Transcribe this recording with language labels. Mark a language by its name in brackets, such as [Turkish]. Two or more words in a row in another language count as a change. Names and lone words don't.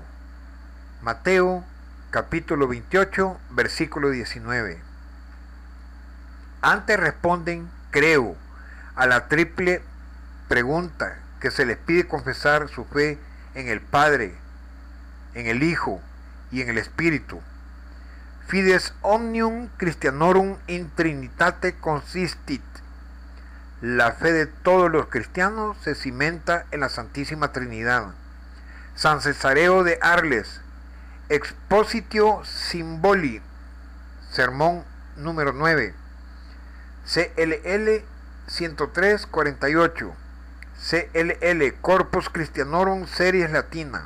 [Spanish] Mateo, capítulo 28, versículo 19. Antes responden, creo, a la triple pregunta que se les pide confesar su fe en el Padre, en el Hijo y en el Espíritu. [Latin] Fides omnium Christianorum in Trinitate consistit. [Spanish] La fe de todos los cristianos se cimenta en la Santísima Trinidad. San Cesareo de Arles, Expositio Symboli, sermón número 9, CLL 103-48, CLL Corpus Christianorum Series Latina.